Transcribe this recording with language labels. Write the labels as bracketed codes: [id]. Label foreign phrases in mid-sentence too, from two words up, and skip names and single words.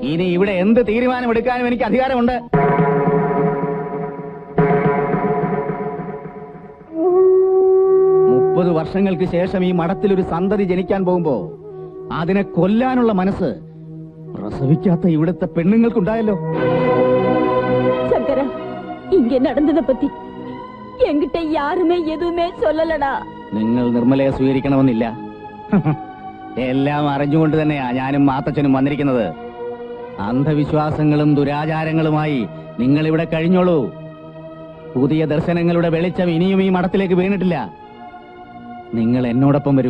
[ml] ഇനി ഇവിടെ എന്ത് തീരുമാനമെടുക്കാനും എനിക്ക് അധികാരമുണ്ട്. 30 വർഷങ്ങൾക്ക് ശേഷം ഈ മഠത്തിലൊരു സന്തതി ജനിക്കാൻ പോകുമ്പോ അതിനെ കൊല്ലാനുള്ള മനസ്സ് പ്രസവിക്കാത്ത ഇവിടുത്തെ പെണ്ണുങ്ങൾക്കുണ്ടായല്ലോ. [ta] சங்கரா, இங்க நடந்ததை பத்தி என்கிட்ட யாருமே எதுவுமே சொல்லலடா. [ml] നിങ്ങൾ നിർമ്മലയെ സ്വീകരിക്കണമെന്നില്ല. എല്ലാം അറിഞ്ഞുകൊണ്ട് തന്നെയാ ഞാനും മാത്തച്ഛനും വന്നിരിക്കുന്നത്. അന്ധവിശ്വാസങ്ങളും ദുരാചാരങ്ങളുമായി നിങ്ങൾ ഇവിടെ കഴിഞ്ഞോളൂ. പുതിയ ദർശനങ്ങളുടെ വെളിച്ചം ഇനിയും ഈ മഠത്തിലേക്ക് വീണിട്ടില്ല. നിങ്ങൾ എന്നോടൊപ്പം വരൂ.